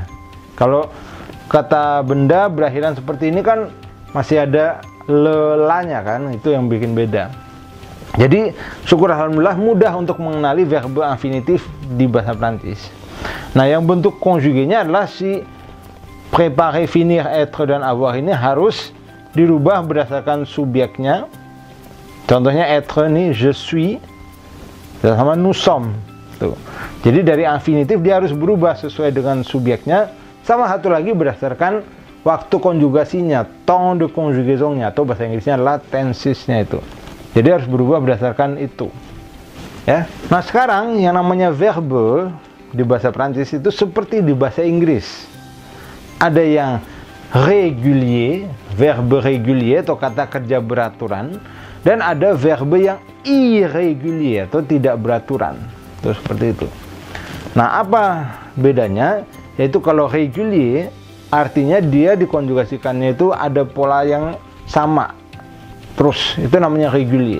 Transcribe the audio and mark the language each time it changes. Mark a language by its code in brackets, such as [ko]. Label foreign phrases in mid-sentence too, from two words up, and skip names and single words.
[id] Kalau kata benda berakhiran seperti ini kan masih ada lelanya kan, itu yang bikin beda. Jadi syukur alhamdulillah mudah untuk mengenali verbe infinitif di bahasa Prancis. Nah, yang bentuk konjugenya adalah si [fr] préparer, finir, être, [id] dan avoir ini harus dirubah berdasarkan subjeknya. Contohnya être nih, [fr] je suis, [id] sama [fr] nous sommes. [id] Tuh. Jadi dari infinitif dia harus berubah sesuai dengan subjeknya. Sama satu lagi berdasarkan waktu konjugasinya, [fr] temps de conjugaison- [id] nya, atau bahasa Inggrisnya adalah tenses-nya itu. Jadi harus berubah berdasarkan itu. Ya. Nah, sekarang yang namanya verbe di bahasa Prancis itu seperti di bahasa Inggris. Ada yang régulier, [fr] verbe régulier [id] atau kata kerja beraturan, dan ada verbe yang irrégulier atau tidak beraturan. Itu seperti itu. Nah, apa bedanya? Yaitu kalau régulier artinya dia dikonjugasikannya itu ada pola yang sama terus, itu namanya régulier.